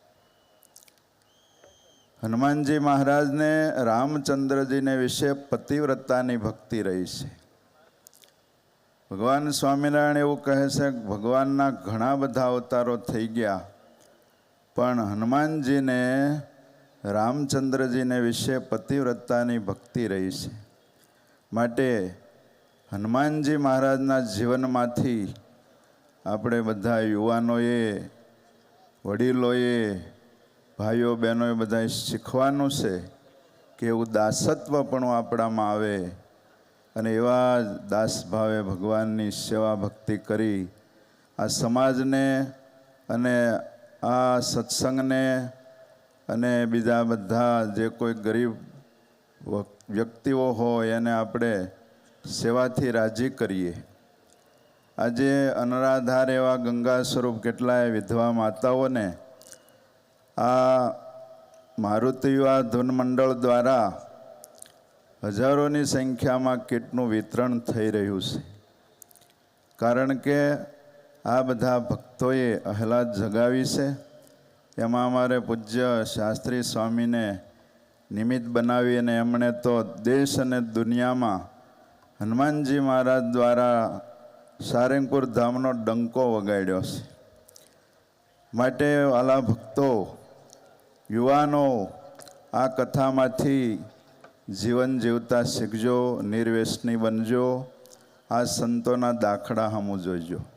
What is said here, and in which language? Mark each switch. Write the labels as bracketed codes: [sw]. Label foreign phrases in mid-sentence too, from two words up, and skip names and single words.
[gu] હનુમાનજી મહારાજ ને રામચંદ્ર જી ને વિષય પતિવ્રતાની ભક્તિ રહી હૈ। ભગવાન સ્વામીનારાયણ એવં કહે સે ભગવાનના ઘણા બધા અવતારો થઈ ગયા પણ હનુમાનજી ને રામચંદ્ર જી ને વિષય પતિવ્રતાની ભક્તિ રહી હૈ। માટે હનુમાનજી મહારાજના જીવનમાંથી આપણે બધા યુવાનોએ, વડીલોએ, ભાઈઓ બહેનોએ બધાએ શીખવાનું છે કે એવું દાસત્વ પણ આપણામાં આવે અને એવા દાસ ભાવે ભગવાનની સેવા ભક્તિ કરી આ સમાજને અને આ સત્સંગને અને બીજા બધા જે કોઈ ગરીબ વ્યક્તિઓ હોય એને આપણે સેવાથી રાજી કરીએ। આજે અનરાધાર એવા ગંગા સ્વરૂપ કેટલાય વિધવા માતાઓને આ મારુતિ યુવા ધૂન મંડળ દ્વારા [hi] हजारों संख्या में [gu] કિટનું વિતરણ થઈ રહ્યું છે। કારણ કે આ બધા ભક્તોએ આહલાદ જગાવી છે। એમાં અમારે પૂજ્ય શાસ્ત્રી સ્વામી ને નિમિત્ત બનાવી અને એમણે તો દેશ અને દુનિયા મેં હનુમાનજી મહારાજ દ્વારા સારંગપુર ધામનો ડંકો વગાડ્યો છે। માટે વાલા ભક્તો, યુવાનો આ કથામાંથી જીવન જીવતા શીખજો, નિર્વ્યસની બનજો, આ સંતોના દાખલા હમૂ જોજો।